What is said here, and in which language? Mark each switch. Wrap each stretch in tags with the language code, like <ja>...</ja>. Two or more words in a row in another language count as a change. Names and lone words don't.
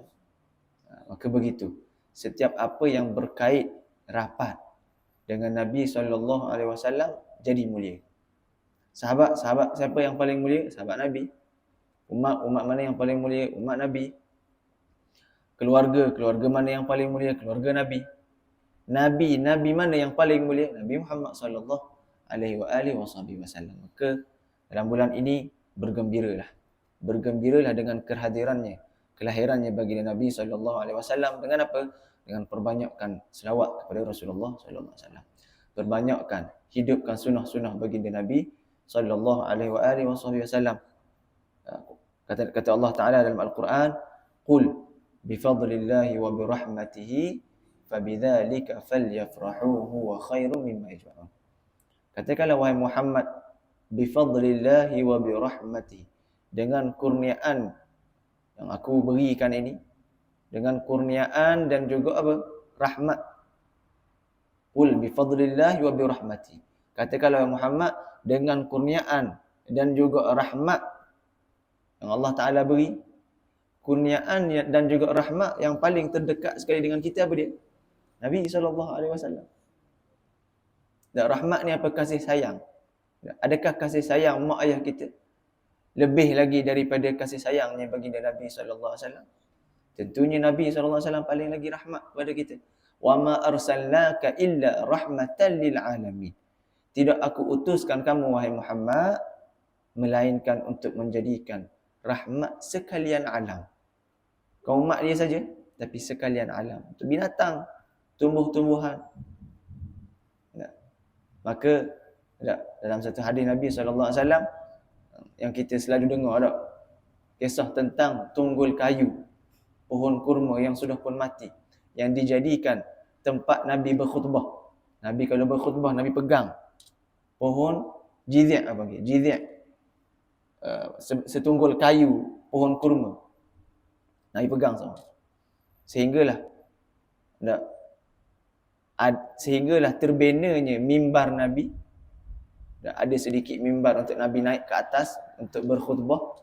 <ms>Maka begitu, setiap apa yang berkait rapat dengan Nabi SAW jadi mulia. Sahabat siapa yang paling mulia? Sahabat Nabi. Umat mana yang paling mulia? Umat Nabi. Keluarga mana yang paling mulia? Keluarga Nabi. Nabi mana yang paling mulia? Nabi Muhammad</ms> <ar>صلى الله عليه وسلم.</ar> <ms>Maka dalam bulan ini bergembiralah dengan kelahirannya bagi Nabi</ms> <ar>صلى الله عليه وسلم.</ar> <ms>Dengan apa? Dengan perbanyakkan selawat kepada Rasulullah</ms> <ar>صلى الله عليه وسلم.</ar> <ms>Perbanyakkan hidupkan sunnah-sunnah baginda Nabi</ms> <ar>صلى الله عليه وسلم.</ar> <ms>Kata Allah Taala dalam Al-Quran,</ms> <ar>"قل بفضل الله وبرحمته فبذلك فليفرحوا هو خير مما يجمعون."</ar> <ms>Katakanlah wahai Muhammad,</ms> <ar>بفضل الله وبرحمته,</ar> <ms>dengan kurniaan yang aku berikan ini, dengan kurniaan dan juga apa? Rahmat.</ms> <ar>قل بفضل الله وبرحمته.</ar> <ms>Katakanlah wahai Muhammad, dengan kurniaan dan juga rahmat yang Allah Ta'ala beri. Kurniaan dan juga rahmat yang paling terdekat sekali dengan kita apa dia? Nabi SAW. Dan rahmat ni apa? Kasih sayang. Adakah kasih sayang mak ayah kita lebih lagi daripada kasih sayangnya baginda Nabi</ms> <ar>صلى الله عليه وسلم?</ar> <ms>Tentunya Nabi</ms> <ar>صلى الله عليه وسلم</ar> <ms>paling lagi rahmat kepada kita.</ms> <ar>وما أرسلناك إلا رحمة للعالمين.</ar> <ms>Tidak aku utuskan kamu wahai Muhammad melainkan untuk menjadikan rahmat sekalian alam. Kau umat dia saja, tapi sekalian alam. Untuk binatang, tumbuh-tumbuhan. Maka dalam satu hadis Nabi SAW yang kita selalu dengar tak, kisah tentang tunggul kayu, pohon kurma yang sudah pun mati, yang dijadikan tempat Nabi berkhutbah. Nabi kalau berkhutbah, Nabi pegang pohon jizya, apa panggil? Jizya. Setunggul kayu, pohon kurma. Nabi pegang sama. Sehinggalah terbenanya mimbar Nabi. Ada sedikit mimbar untuk Nabi naik ke atas untuk berkhutbah.</ms>